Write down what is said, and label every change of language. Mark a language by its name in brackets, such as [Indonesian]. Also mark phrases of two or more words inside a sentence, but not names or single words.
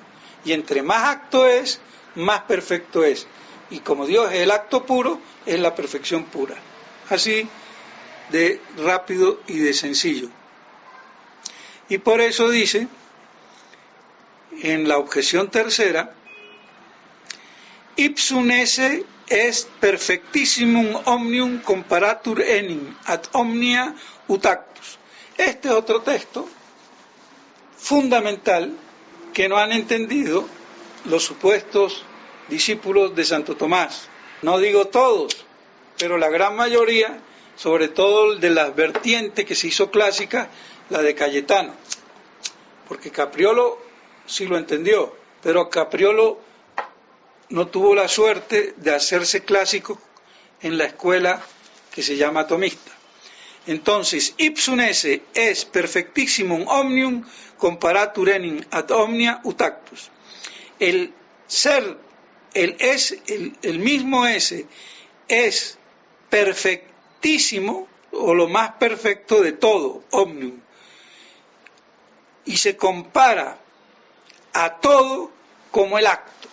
[Spanish] Y entre más acto es, más perfecto es. Y como Dios es el acto puro, es la perfección pura. Así de rápido y de sencillo. Y por eso dice, en la objeción tercera, [Latin] ipsum esse est perfectissimum omnium comparatur enim ad omnia ut actus. [Spanish] Este es otro texto fundamental que no han entendido los supuestos discípulos de Santo Tomás. No digo todos, pero la gran mayoría, sobre todo de las vertientes que se hizo clásica, la de Cayetano. Porque Capriolo sí lo entendió, pero Capriolo no tuvo la suerte de hacerse clásico en la escuela que se llama tomista. Entonces, [Latin] ipsum esse es perfectissimum omnium comparatur enim ad omnia ut actus. [Spanish] El ser, el mismo ese, es perfectísimo, o lo más perfecto de todo, omnium, y se compara a todo como el acto.